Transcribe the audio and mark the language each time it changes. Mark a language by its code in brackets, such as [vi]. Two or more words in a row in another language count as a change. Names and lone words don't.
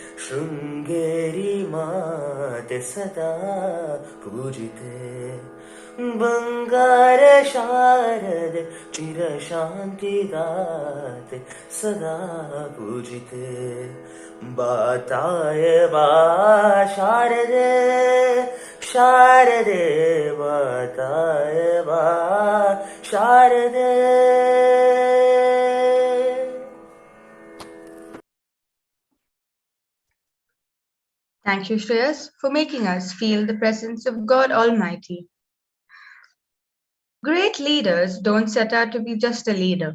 [kn] ಶೃಂಗೇರಿ ಮಾತೆ ಸದಾ ಪೂಜಿತೆ ಬಂಗಾರ ಶಾರದೆ ಚಿರ ಶಾಂತಿ ದಾತೆ ಸದಾ ಪೂಜಿತೆ ಬಾತಾಯ ಬಾ ಶಾರದೆ ಶಾರದೆ ಬಾತಾಯ ಬಾ ಶಾರದೆ. [en] Thank you, Shreyas, for making us feel the presence of God Almighty. Great leaders don't set out to be just a leader.